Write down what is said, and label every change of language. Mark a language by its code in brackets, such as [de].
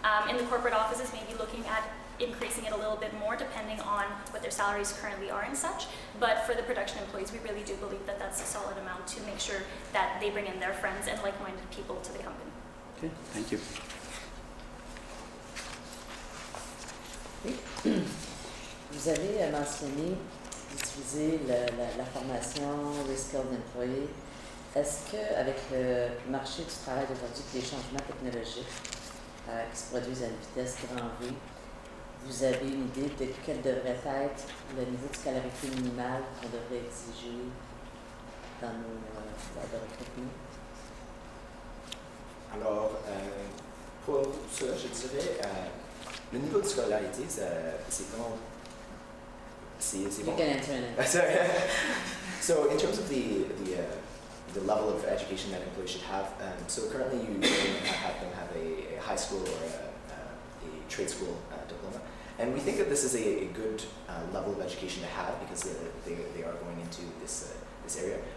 [en] In the corporate offices, maybe looking at increasing it a little bit more depending on what their salaries currently are and such. But for the production employees, we really do believe that that's a solid amount to make sure that they bring in their friends and like-minded people to the company. Okay, thank you. [fr] Vous avez mentionné d'utiliser la formation Reskilled Employee. Est-ce qu'avec le marché du travail d'aujourd'hui et les changements technologiques qui se produisent à une vitesse grand V, vous avez une idée de quel devrait être le niveau de scolarité minimale qu'on devrait exiger dans nos lors de recrutement? Alors, pour ça, je dirais, le niveau de scolarité, c'est comment... [en] You can answer it. Sorry. So in terms of the level of education that employees should have, so currently you have them have a high school or a trade school diploma, and we think that this is a good level of education to have because they are going into this area.